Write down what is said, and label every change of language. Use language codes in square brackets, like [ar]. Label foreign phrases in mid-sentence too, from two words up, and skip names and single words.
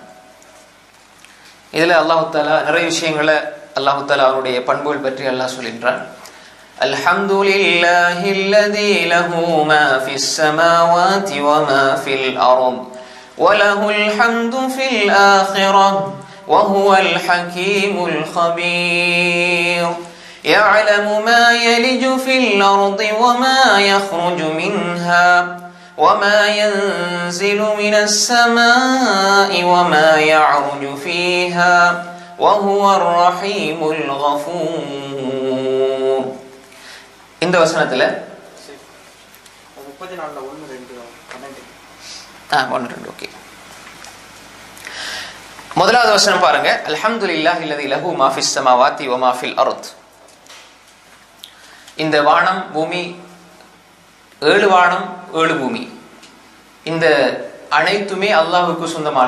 [ta] இதுல [ar] الله تعالى [ta] நிறைய விஷயங்களை [ar] الله تعالى [ta] அவருடைய பண்புகள் பற்றி அல்லாஹ் சொல்கின்றான். [ar] الحمد لله الذي له ما في السماوات وما في الأرض وله الحمد في الآخرة وهو الحكيم الخبير. يعلم ما يلج في الأرض وما يخرج منها وما ينزل من السماء وما يعرج فيها وهو الرحيم الغفور. [ta] இந்த வசனத்துல 34ல 1 2 ஓகே. முதலாவது வசனம் பாருங்க, [ar] الحمد لله الذي له ما في السماوات وما في الأرض. [ta] இந்த வானம் பூமி, 7 வானம் 7 பூமி, இந்த அனைத்துமே அல்லாஹ்வுக்கு சொந்தமானது.